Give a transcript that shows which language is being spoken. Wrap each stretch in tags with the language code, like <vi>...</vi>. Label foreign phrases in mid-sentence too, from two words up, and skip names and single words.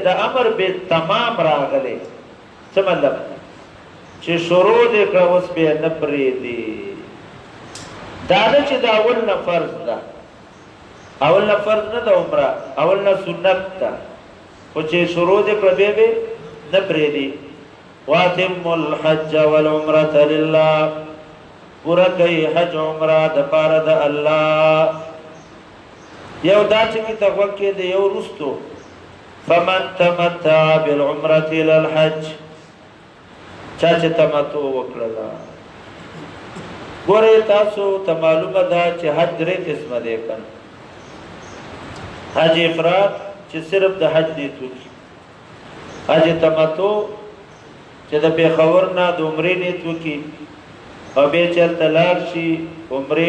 <ps>دا امر به تمام راغلی څه مطلب چې شروع دې کړه اوس به نه پرېږدي دا چې دا اول نه فرض ده اول نه فرض نه ده عمره اول نه سنت ده خو چې شروع دې کړه به نه پرېږدي</ps> <ar>واتم الحج والعمره لله</ar> <ps>پورا کوي حج عمره د پاره د الله یو دا چې کی توکل دی یو رستو</ps> <ar>فمن تمتع بالعمره الى الحج</ar> <ps>چا چې تمتع وکړه ګوره تاسو ته معلومه ده چې حج درې قسمه دی کنه حج افراد چې صرف د حج نیت وکړي حج تمتع چې د پیښور نه د عمرې نیت وکړي او به چلته لاړ شي عمرې</ps>